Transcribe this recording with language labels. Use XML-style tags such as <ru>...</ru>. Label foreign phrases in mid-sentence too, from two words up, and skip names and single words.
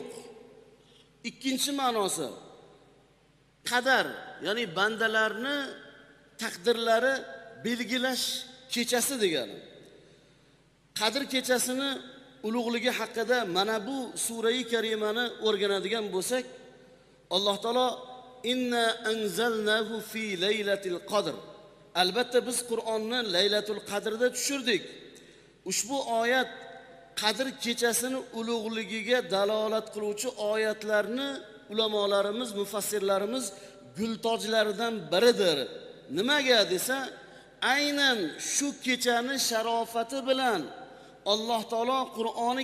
<uz>Ikkinchi ma'nosi, qadar, ya'ni bandalarni taqdirlari belgilash kechasi degani. Qadr kechasini ulug'ligi haqida mana bu sura-i karimani o'rganadigan bo'lsak, Alloh taolo</uz> <ar>inna anzalnahu fi laylatil qadr.</ar> <uz>Albatta biz Qur'onni Laylatul Qadrda tushirdik. Ushbu oyat Qadr kechasini ulug'ligiga dalolat qiluvchi oyatlarni ulamolarimiz, mufassirlarimiz gultojlaridan biridir. Nimaga desa, aynan shu kechani sharofati bilan Alloh taolo Qur'oni</uz>